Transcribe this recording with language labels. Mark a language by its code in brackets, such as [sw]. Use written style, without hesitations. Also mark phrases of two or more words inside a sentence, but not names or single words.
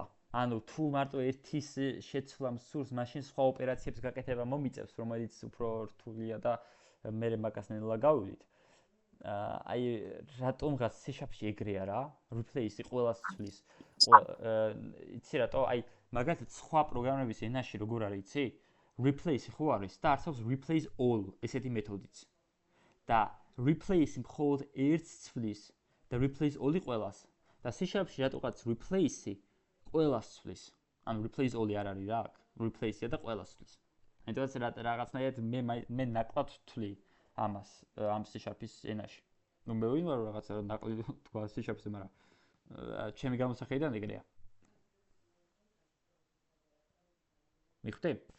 [ka] ანუ თუ მარტო ერთის შეცვლამ სურს, მაშინ სხვა ოპერაციებს გაკეთება მომიწევს, რომელიც უფრო რთულია და მე მაგას ნელა გავივით. აი რატომღაც C# ეგრეა რა, replace-ი ყველას ცვლის. იცი რატო? აი მაგალითად სხვა პროგრამების ენაში როგორ არის, იცი? replace ხო არის და არსებობს replace all ესეთი მეთოდიც. და replace მხოლოდ ერთს ცვლის და replace all-ი ყველას. და C# რატოღაც replace-ი ყველას ცვლის. ანუ replace all-ი არ არის რა აქ, replace-ია და ყველას ცვლის. ამიტომაც რაღაცნაირად მე ნაკლად ვთვლი ამას ამ C#-ის ენაში. ნუ მე ვინ ვარ რაღაცა ნაკლი თქვა C#-ზე, მაგრამ ჩემი გამოსახედიდან ეგრეა. მიხვდი?